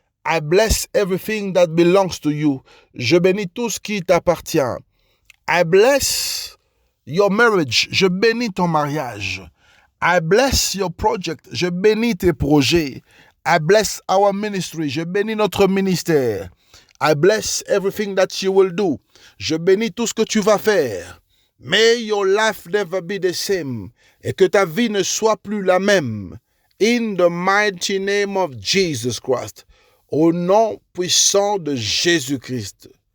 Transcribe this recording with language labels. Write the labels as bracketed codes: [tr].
[en] I bless everything that belongs to you. [fr] Je bénis tout ce qui t'appartient. [en] I bless your marriage. [fr] Je bénis ton mariage. [en] I bless your project. [fr] Je bénis tes projets. [en] I bless our ministry. [fr] Je bénis notre ministère. [en] I bless everything that you will do. [fr] Je bénis tout ce que tu vas faire. [en] May your life never be the same. [fr] Et que ta vie ne soit plus la même. [en] In the mighty name of Jesus Christ. [fr] Au nom puissant de Jésus-Christ.